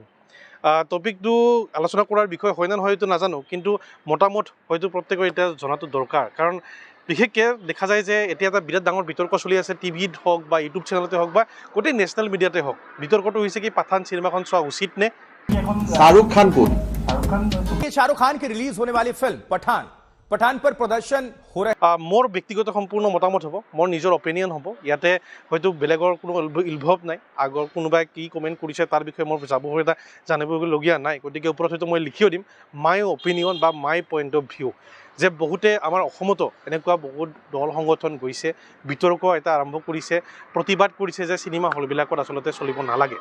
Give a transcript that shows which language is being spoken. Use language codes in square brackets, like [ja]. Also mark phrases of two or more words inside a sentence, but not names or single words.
[as] টপিকটো আলোচনা কৰাৰ বিষয় হয় নে নহয় এইটো নাজানো, কিন্তু মতামত হয়তো প্ৰত্যেকৰ এতিয়া জনাটো দৰকাৰ। কাৰণ বিশেষকৈ দেখা যায় যে এতিয়া এটা বিৰাট ডাঙৰ বিতৰ্ক চলি আছে, টিভিত হওক বা ইউটিউব চেনেলতে হওক বা গোটেই [en] national media [as] হওক। বিতৰ্কটো হৈছে কি পাঠান চিনেমাখন চোৱা উচিত নে? [hi] शाहरुख खान को शाहरुख खान की रिलीज होने वाली फिल्म पठान पर प्रदर्शन हो रहे [as] মোৰ ব্যক্তিগত সম্পূৰ্ণ মতামত হ'ব, মোৰ নিজৰ অপিনিয়ন হ'ব। ইয়াতে হয়তো বেলেগৰ কোনো ইনভলভ নাই, আগৰ কোনোবাই কি কমেণ্ট কৰিছে তাৰ বিষয়ে মোৰ এটা জানিবলগীয়া নাই। গতিকে ওপৰত হয়তো মই লিখিও দিম [en] my opinion [as] বা [en] my point of view. [as] যে বহুতে আমাৰ অসমতো এনেকুৱা বহুত দল সংগঠন গৈছে, বিতৰ্ক এটা আৰম্ভ কৰিছে, প্ৰতিবাদ কৰিছে যে চিনেমা হলবিলাকত আচলতে চলিব নালাগে।